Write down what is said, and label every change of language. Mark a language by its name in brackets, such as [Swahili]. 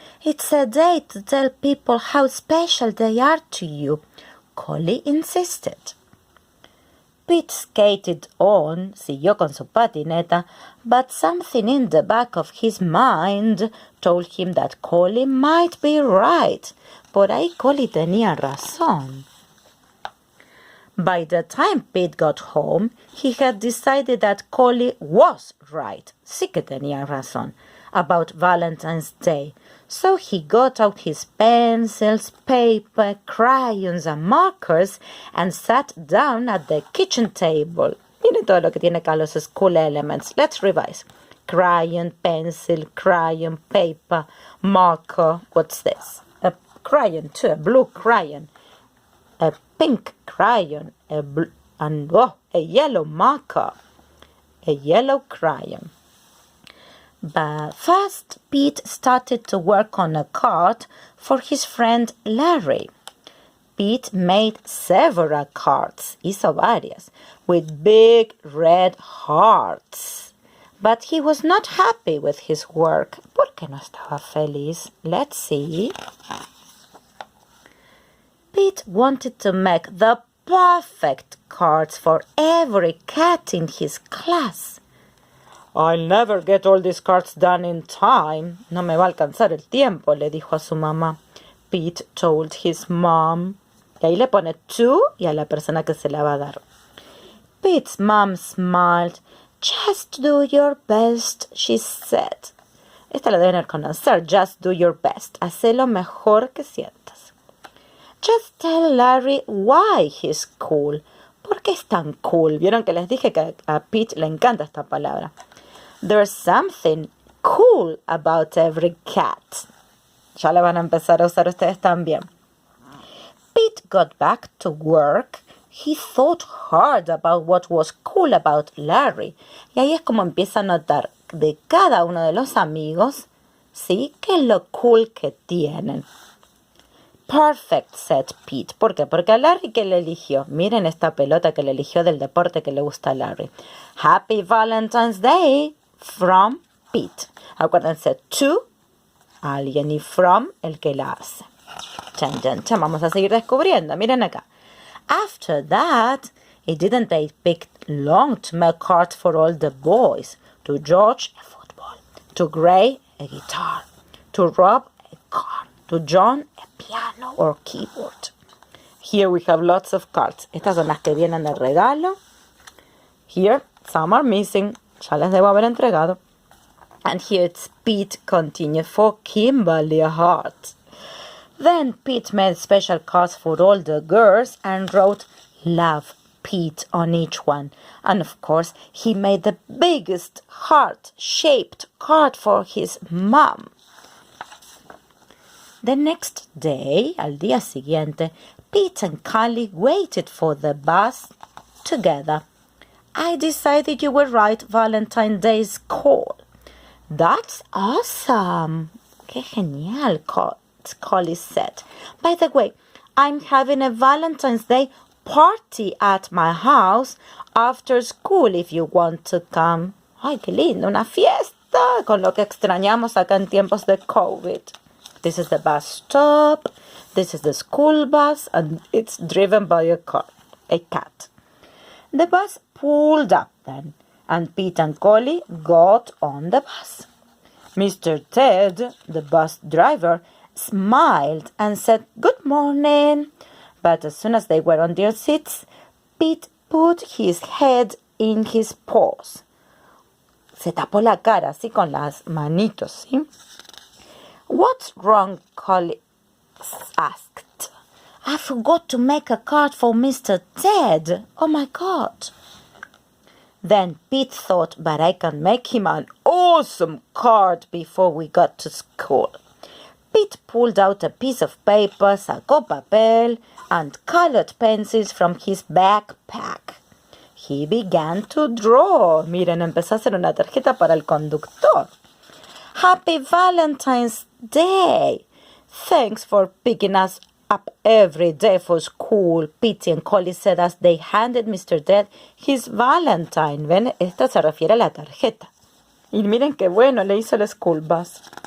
[English] It's a day to tell people how special they are to you, Callie insisted. Pete skated on, [Spanish] siguió con su patineta, [English] but something in the back of his mind told him that Callie might be right. [Spanish] Por ahí Callie tenía razón. [English] By the time Pete got home, he had decided that Callie was right, [Spanish] sí que tenía razón, [English] about Valentine's Day. So he got out his pencils, paper, crayons, and markers and sat down at the kitchen table. [Spanish] Miren todo lo que tiene acá los [English] school elements. Let's revise. Crayon, pencil, crayon, paper, marker. What's this? A crayon too, a blue crayon. A pink crayon, a yellow marker, a yellow crayon. But first, Pete started to work on a card for his friend Larry. Pete made several cards, [Spanish] hizo varias, [English] with big red hearts. But he was not happy with his work. [Spanish] ¿Por qué no estaba feliz? [English] Let's see. Pete wanted to make the perfect cards for every cat in his class. I'll never get all these cards done in time. [Spanish] No me va a alcanzar el tiempo, le dijo a su mamá. [English] Pete told his mom. [Spanish] Y ahí le pone to y a la persona que se la va a dar. [English] Pete's mom smiled. Just do your best, she said. [Spanish] Esta la deben conocer. [English] Just do your best. [Spanish] Haz lo mejor que sientas. [English] Just tell Larry why he's cool. [Spanish] ¿Por qué es tan cool? Vieron que les dije que a Pete le encanta esta palabra. [English] There's something cool about every cat. [Spanish] Ya la van a empezar a usar ustedes también. [English] Pete got back to work. He thought hard about what was cool about Larry. [Spanish] Y ahí es como empieza a notar de cada uno de los amigos, ¿sí? ¿Qué es lo cool que tienen? [English] Perfect, said Pete. [Spanish] ¿Por qué? Porque a Larry, ¿qué le eligió? Miren esta pelota que le eligió del deporte que le gusta a Larry. [English] Happy Valentine's Day from Pete. [Spanish] Acuérdense, to, alguien, y from, el que la hace. Chan, chan, chan. Vamos a seguir descubriendo. Miren acá. [English] After that, it didn't take long to make cards for all the boys. To George, a football. To Gray, a guitar. To Rob, a car. To John, a piano or keyboard. Here we have lots of cards. [Spanish] Estas son las que vienen de regalo. [English] Here, some are missing. [Spanish] Ya las debo haber entregado. [English] And here it's Pete continued for Kimberly a heart. Then Pete made special cards for all the girls and wrote Love Pete on each one. And of course, he made the biggest heart-shaped card for his mom. The next day, [Spanish] al día siguiente, [English] Pete and Callie waited for the bus together. I decided you will write Valentine's Day's call. That's awesome. [Spanish] Qué genial, [English] Callie said. By the way, I'm having a Valentine's Day party at my house after school if you want to come. [Spanish] Ay, qué lindo, una fiesta, con lo que extrañamos acá en tiempos de COVID. [English] This is the bus stop, this is the school bus, and it's driven by a cat. The bus pulled up then, and Pete and Callie got on the bus. Mr. Ted, the bus driver, smiled and said, "Good morning." But as soon as they were on their seats, Pete put his head in his paws. [Spanish] Se tapó la cara así con las manitos, ¿sí? [English] "What's wrong?" Callie asked. "I forgot to make a card for Mr. Ted. Oh my God." Then Pete thought, but I can make him an awesome card before we got to school. Pete pulled out a piece of paper, [Spanish] sacó papel, [English] and colored pencils from his backpack. He began to draw. [Spanish] Miren, empezó a hacer una tarjeta para el conductor. [English] "Happy Valentine's Day! Thanks for picking us up every day for school," Pete and Callie said as they handed Mr. Ted his Valentine. [Spanish] ¿Ven? Esto se refiere a la tarjeta. Y miren qué bueno le hizo el [English] school bus.